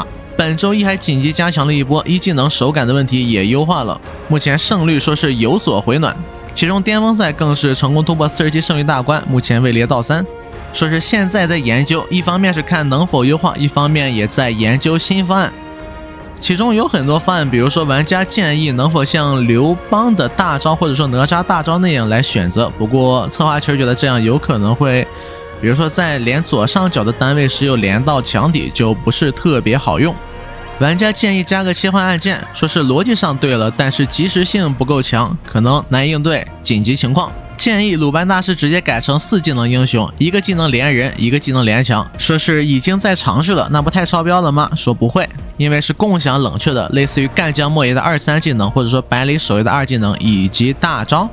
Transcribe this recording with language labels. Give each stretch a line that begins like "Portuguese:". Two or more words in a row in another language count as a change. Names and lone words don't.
Chinese: 本周一還緊急加強了一波，一技能手感的問題也優化了，目前勝率說是有所回暖，其中巅峰赛更是成功突破47勝率大關，目前位列倒3，說是現在在研究，一方面是看能否優化，一方面也在研究新方案。其中有很多方案，比如说玩家建議能否像刘邦的大招或者說哪吒大招那樣来選擇，不过策划其實覺得這樣有可能會，比如說在連左上角的單位時又連到牆底，就不是特別好用。玩家建議加個切換按鍵，說是邏輯上對了，但是及時性不夠強，可能難應對緊急情況。建議魯班大師直接改成4技能英雄，一個技能連人，一个技能連牆，說是已經在嘗試了，那不太超標了嗎？說不會，因為是共享冷卻的，類似於幹將莫邪的2、3技能，或者說百里守夜的2技能以及大招。